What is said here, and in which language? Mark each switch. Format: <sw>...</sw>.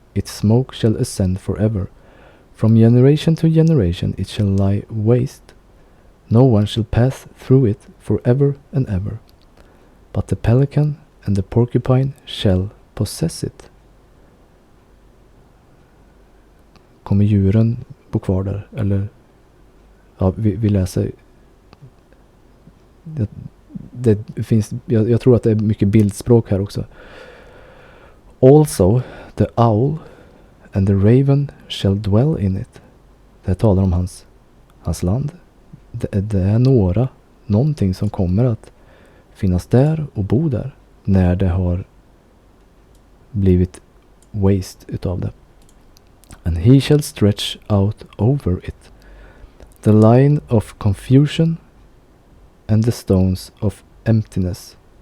<en>Its smoke shall ascend forever. From generation to generation it shall lie waste. No one shall pass through it forever and ever. But the pelican and the porcupine shall possess it.</en> <sv>Kommer djuren bo kvar där? Eller ja, vi läser. Det finns, jag tror att det är mycket bildspråk här också.</sv> <en>Also the owl and the raven shall dwell in it.</en> <sv>Det talar om hans land. Det är någonting som kommer att finnas där och bo där när det har blivit waste utav det.</sv> <en>And he shall stretch out over it the line of confusion and the stones of emptiness.</en>